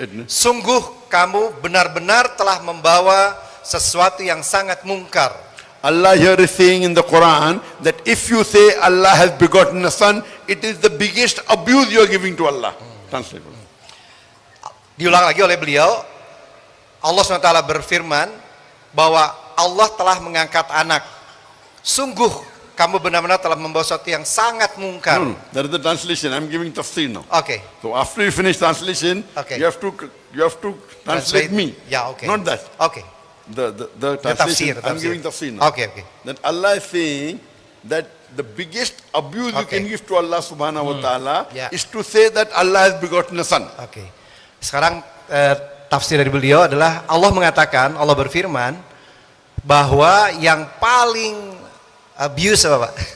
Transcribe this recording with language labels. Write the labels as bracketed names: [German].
[Indonesian] Sungguh kamu benar-benar telah membawa sesuatu yang sangat mungkar. [English] Allah here is saying in the Quran that if you say Allah has begotten a son, it is the biggest abuse you are giving to Allah. Translate. [Indonesian] Diulang lagi oleh beliau, Allah SWT berfirman bahwa Allah telah mengangkat anak. Sungguh kamu benar-benar telah membawa sesuatu yang sangat mungkar. [English] That is the translation. I'm giving tafsir now. Okay. So after you finish translation, okay, you have to translate me. Yeah, okay. Not that. Okay. The translation. I'm giving tafsir now. Okay. That Allah is saying that the biggest abuse you can give to Allah subhanahu wa ta'ala is to say that Allah has begotten a son. Okay. [Indonesian] Sekarang tafsir dari beliau adalah Allah mengatakan, Allah berfirman bahwa yang paling abuse apa Pak?